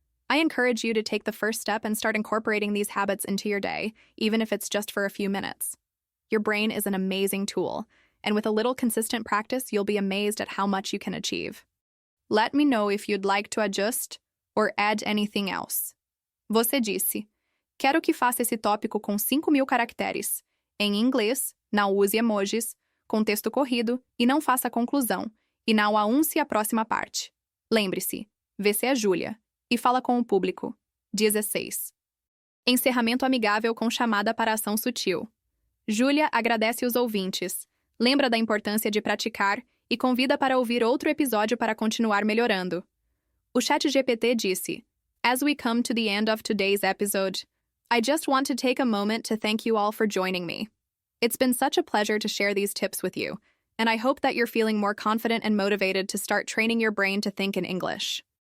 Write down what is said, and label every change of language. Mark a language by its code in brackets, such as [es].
[en] I encourage you to take the first step and start incorporating these habits into your day, even if it's just for a few minutes. Your brain is an amazing tool, and with a little consistent practice, you'll be amazed at how much you can achieve. Let me know if you'd like to adjust or add anything else. [pt] Você disse: quero que faça esse tópico com 5.000 caracteres. Em inglês, não use emojis, com texto corrido e não faça conclusão, e não anuncie a próxima parte. Lembre-se, você é Júlia, e fala com o público. 16. Encerramento amigável com chamada para ação sutil. Júlia agradece os ouvintes, lembra da importância de praticar e convida para ouvir outro episódio para continuar melhorando. O ChatGPT disse: [en] As we come to the end of today's episode, I just want to take a moment to thank you all for joining me. It's been such a pleasure to share these tips with you, and I hope that you're feeling more confident and motivated to start training your brain to think in English.